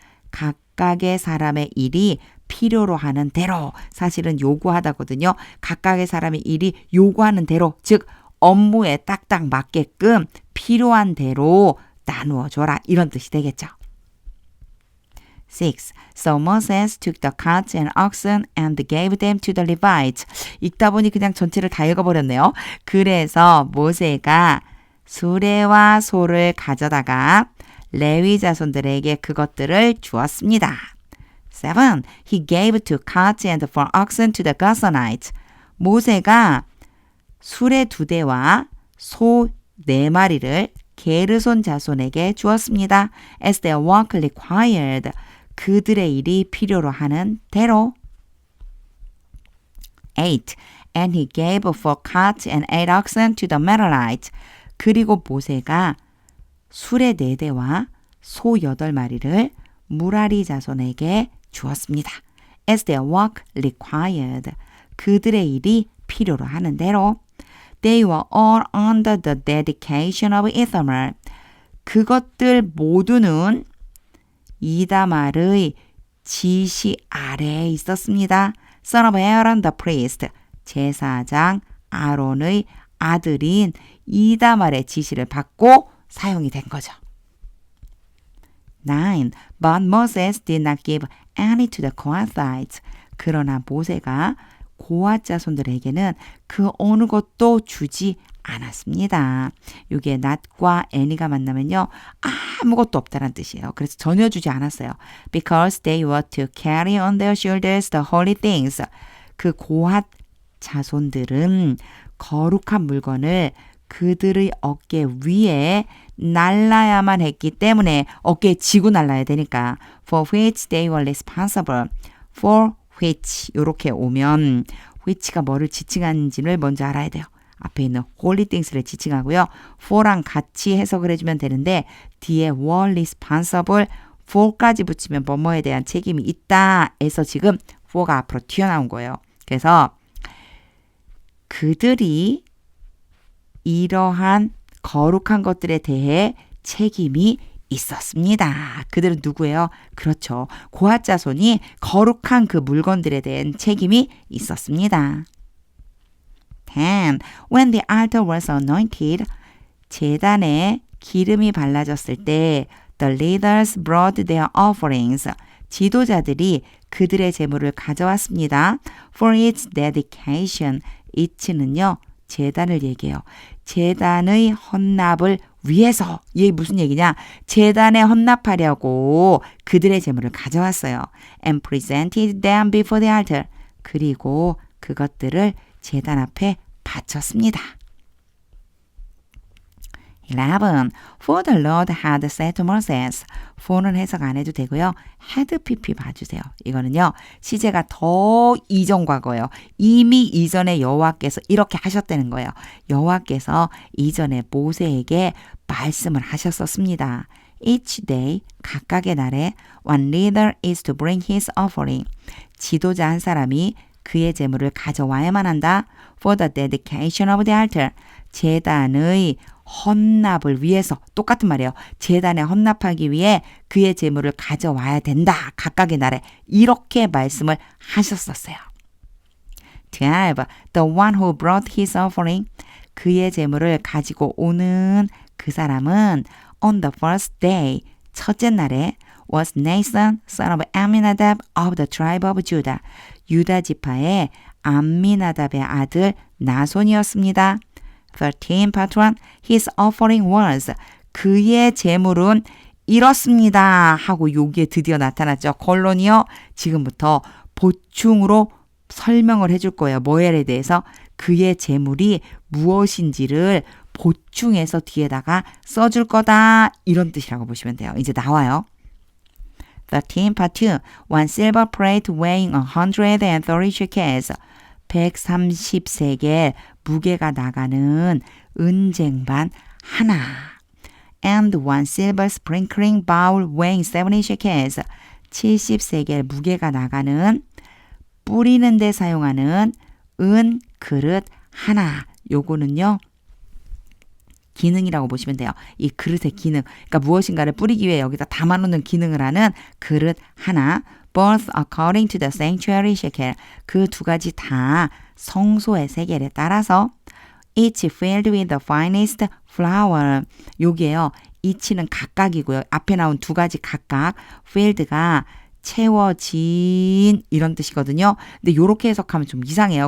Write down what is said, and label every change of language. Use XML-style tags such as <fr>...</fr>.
<ko>각각의 사람의 일이 필요로 하는 대로. 사실은 요구하다거든요. 각각의 사람의 일이 요구하는 대로. 즉 업무에 딱딱 맞게끔 필요한 대로 나누어 줘라. 이런 뜻이 되겠죠.</ko> <en>6. So Moses took the carts and oxen and gave them to the Levites.</en> <ko>읽다 보니 그냥 전체를 다 읽어버렸네요. 그래서 모세가 수레와 소를 가져다가 레위 자손들에게 그것들을 주었습니다.</ko> <en>7. He gave 2 carts and 4 oxen to the Gershonites.</en> <ko>모세가 수레 2대와 소 4마리를 게르손 자손에게 주었습니다.</ko> <en>As their work required.</en> <ko>그들의 일이 필요로 하는 대로.</ko> <en>8. And he gave 4 carts and 8 oxen to the Merarites.</en> <ko>그리고 모세가 수레 4대와 소 8마리를 무라리 자손에게 주었습니다.</ko> <en>As their work required.</en> <ko>그들의 일이 필요로 하는 대로.</ko> <en>They were all under the dedication of Ithamar.</en> <ko>그것들 모두는 이다말의 지시 아래에 있었습니다.</ko> <en>Son of Aaron the priest.</en> <ko>제사장 아론의 아들인 이다말의 지시를 받고 사용이 된 거죠.</ko> <en>9. But Moses did not give any to the Kohathites.</en> <ko>그러나 모세가 고앗 자손들에게는 그 어느 것도 주지 않았습니다. 이게 not과 any가 만나면요. 아무것도 없다는 뜻이에요. 그래서 전혀 주지 않았어요.</ko> <en>Because they were to carry on their shoulders the holy things.</en> <ko>그 고앗 자손들은 거룩한 물건을 그들의 어깨 위에 날라야만 했기 때문에 어깨에 지고 날라야 되니까</ko> <en>for which they were responsible.</en> <ko>for which 이렇게 오면 which가 뭐를 지칭하는지를 먼저 알아야 돼요. 앞에 있는 holy things를 지칭하고요. for랑 같이 해석을 해주면 되는데 뒤에 were responsible for까지 붙이면 뭐뭐에 대한 책임이 있다 해서 지금 for가 앞으로 튀어나온 거예요. 그래서 그들이 이러한 거룩한 것들에 대해 책임이 있었습니다. 그들은 누구예요? 그렇죠. 고앗 자손이 거룩한 그 물건들에 대한 책임이 있었습니다.</ko> <en>10. When the altar was anointed,</en> <ko>제단에 기름이 발라졌을 때</ko> <en>the leaders brought their offerings.</en> <ko>지도자들이 그들의 제물을 가져왔습니다.</ko> <en>For its dedication. it는요.</en> <ko>제단을 얘기해요. 제단의 헌납을 위해서. 이게 무슨 얘기냐? 제단에 헌납하려고 그들의 제물을 가져왔어요.</ko> <en>And presented them before the altar.</en> <ko>그리고 그것들을 제단 앞에 바쳤습니다.</ko> <en>11. For the Lord had said to Moses.</en> <ko>for는 해석 안 해도 되고요. had pp 봐주세요. 이거는요. 시제가 더 이전 과거예요. 이미 이전에 여호와께서 이렇게 하셨다는 거예요. 여호와께서 이전에 모세에게 말씀을 하셨었습니다.</ko> <en>Each day,</en> <ko>각각의 날에</ko> <en>one leader is to bring his offering.</en> <ko>지도자 한 사람이 그의 제물을 가져와야만 한다.</ko> <en>For the dedication of the altar.</en> <ko>제단의 헌납을 위해서 똑같은 말이에요. 제단에 헌납하기 위해 그의 제물을 가져와야 된다. 각각의 날에 이렇게 말씀을 하셨었어요.</ko> <en>12. The one who brought his offering.</en> <ko>그의 제물을 가지고 오는 그 사람은</ko> <en>on the first day.</en> <ko>첫째 날에</ko> <en>was Nathan, son of Amminadab of the tribe of Judah.</en> <ko>유다 지파의 암미나답의 아들 나손이었습니다.</ko> <en>13. Part 1. His offering was.</en> <ko>그의 제물은 이렇습니다. 하고 여기에 드디어 나타났죠. 콜론이요. 지금부터 보충으로 설명을 해줄 거예요. 뭐에 대해서 그의 제물이 무엇인지를 보충해서 뒤에다가 써줄 거다. 이런 뜻이라고 보시면 돼요. 이제 나와요. 13.</ko> <en>Part 2. One silver plate weighing 130 shekels.</en> <ko>130세겔 무게가 나가는 은쟁반 하나.</ko> <en>And one silver sprinkling bowl weighing 70 shekels.</en> <ko>70세겔 무게가 나가는 뿌리는 데 사용하는 은 그릇 하나. 요거는요. 기능이라고 보시면 돼요. 이 그릇의 기능. 그러니까 무엇인가를 뿌리기 위해 여기다 담아놓는 기능을 하는 그릇 하나.</ko> <en>Both according to the sanctuary shekel.</en> <ko>그 두 가지 다 성소의 세겔에 따라서</ko> <en>each filled with the finest flour.</en> <ko>요게요. each는 각각이고요. 앞에 나온 두 가지 각각. filled가 채워진 이런 뜻이거든요. 근데 요렇게 해석하면 좀 이상해요.</ko>